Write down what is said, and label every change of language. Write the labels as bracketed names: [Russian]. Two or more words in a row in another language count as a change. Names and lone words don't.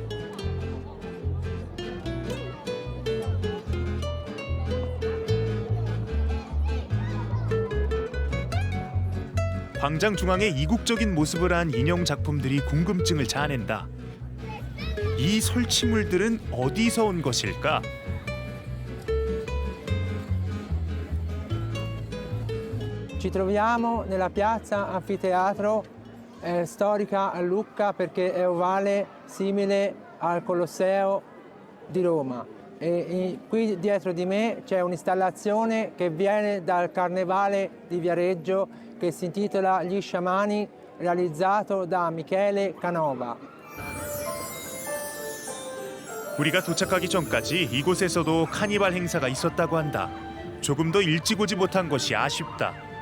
[Korean] 광장 중앙에 이국적인 모습을 한 인형 작품들이 궁금증을 자아낸다. 이 설치물들은 어디서 온 것일까? [Italian] Ci troviamo nella piazza Anfiteatro storica a Lucca perché è ovale, simile al Colosseo di Roma. Qui dietro di me c'è un'installazione che viene dal Carnevale di Viareggio che si intitola Gli Sciamani, realizzato da Michele Canova. [Korean] 우리가 도착하기 전까지 이곳에서도 카니발 행사가 있었다고 한다. 조금 더 일찍 오지 못한 것이 아쉽다.